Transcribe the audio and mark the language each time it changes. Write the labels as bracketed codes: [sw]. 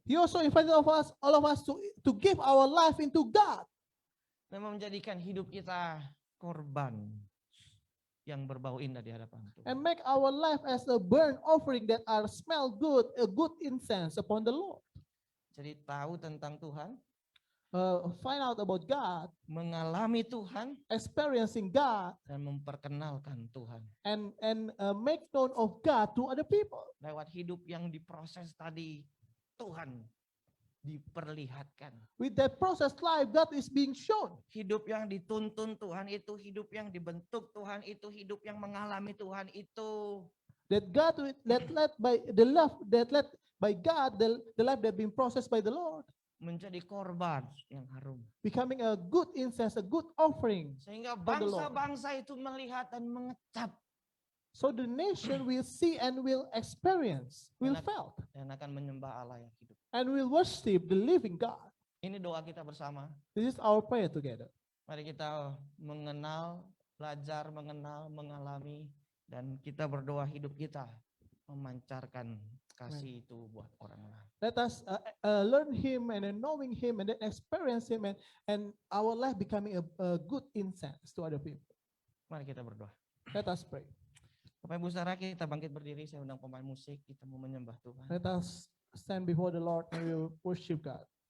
[en] He also invited all of us to give our life into God. [id] Dan menjadikan hidup kita korban. yang berbau indah di hadapan Tuhan. [en] And make our life as a burnt offering that are smell good, a good incense upon the Lord. [id] Jadi tahu tentang Tuhan, [en] Find out about God, [id] mengalami Tuhan, [en] experiencing God, [id] dan memperkenalkan Tuhan. [en] and make known of God to other people. [id] Lewat hidup yang diproses tadi, Tuhan diperlihatkan. [en] With that process life, God is being shown. [id] Hidup yang dituntun Tuhan itu, hidup yang dibentuk Tuhan itu, hidup yang mengalami Tuhan itu. [en] That God that led by the love that led by God, the life that being processed by the Lord, [id] Menjadi korban yang harum. [en] becoming a good incense, a good offering. [id] Sehingga [en] For the Lord. [id] bangsa-bangsa itu melihat dan mengecap. [en] So the nation will see and will experience, will [id] Enak. [en] felt, [id] Dan akan menyembah Allah yang hidup. [en] and will worship the living God. [id] Ini doa kita bersama. [en] This is our prayer together. [id] Mari kita mengenal, belajar, mengenal, mengalami. Dan kita berdoa hidup kita memancarkan kasih itu buat orang lain. [en] Let us learn Him and then knowing Him and then experience Him and our life becoming a good incense to other people. [id] Mari kita berdoa. [en] Let us pray. [id] Bapak Ibu Saudara, kita bangkit berdiri. Saya undang pemain musik. Kita mau menyembah Tuhan. [en] Let us stand before the Lord and we will worship God.